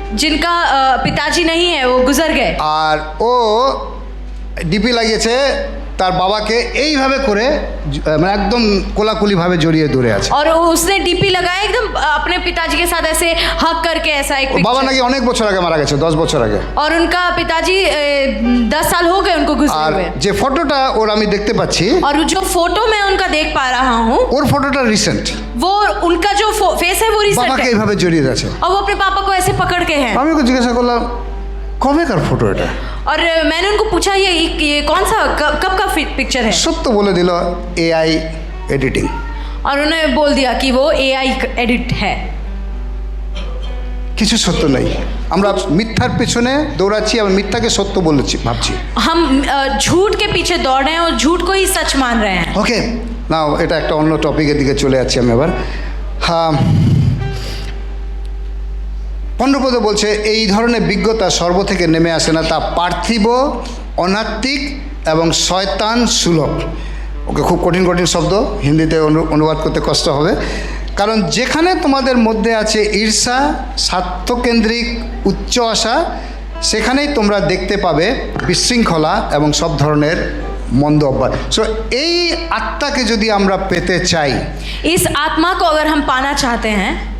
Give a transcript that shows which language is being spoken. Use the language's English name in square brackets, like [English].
[Hindi] जिनका पिताजी नहीं है, वो गुजर गए। [Bangla] আর ও ডিপি লাগিয়েছে তার বাবাকে এইভাবে করে, মানে একদম কোলাকুলিভাবে জড়িয়ে ধরে আছে। [Hindi] और उसने डीपी लगाया एकदम अपने पिताजी के साथ ऐसे हक करके, ऐसा एक [Bangla] বাবা [Hindi] पिक्चर। [Bangla] নাকি অনেক বছর আগে মারা গেছে, 10 বছর আগে। [Hindi] और उनका पिताजी 10 साल हो गए उनको गुजरे [Bangla] আর [Hindi] हुए। [Bangla] যে ফটোটা ওর আমি দেখতে পাচ্ছি, [Hindi] और जो फोटो मैं उनका देख पा रहा हूँ, [Bangla] ওর ফটোটা রিসেন্ট। [Hindi] वो उनका जो फेस है वो रिसेंट [Bangla] বাবাকে [Hindi] है, [Bangla] এইভাবে জড়িয়ে আছে। [Hindi] और वो अपने पापा को ऐसे पकड़ के हैं। [Bangla] আমি ওকে জিজ্ঞাসা করলাম কবেকার ফটো এটা? [Hindi] और मैंने उनको पूछा ये कौन सा कब का पिक्चर है? [Bangla] সত্য বলে দিল এআই এডিটিং। [Hindi] और उन्होंने बोल दिया कि वो एआई एडिट है। [Bangla] কিছু সত্য নেই। আমরা মিথ্যার পেছনে দৌড়াচ্ছি, আমি মিথ্যাকে সত্য বলেছি ভাবছি। [Hindi] हम झूठ के पीछे दौड़ रहे हैं और झूठ को ही सच मान रहे हैं। [Bangla] ওকে, নাও এটা একটা অন্য টপিকের দিকে চলে যাচ্ছি আমি এবার। হ্যাঁ, পণ্ডপদ বলছে এই ধরনের বিজ্ঞতা স্বর্গ থেকে নেমে আসে না, তা পার্থিব, অনাত্মিক এবং শয়তান সুলভ। ওকে, খুব কঠিন কঠিন শব্দ, হিন্দিতে অনুবাদ করতে কষ্ট হবে। কারণ যেখানে তোমাদের মধ্যে আছে ঈর্ষা, স্বার্থকেন্দ্রিক উচ্চ আশা, সেখানেই তোমরা দেখতে পাবে বিশৃঙ্খলা এবং সব ধরনের মন্দ অভ্যাস। সো এই আত্মাকে যদি আমরা পেতে চাই, [Hindi] इस आत्मा को अगर हम पाना चाहते हैं,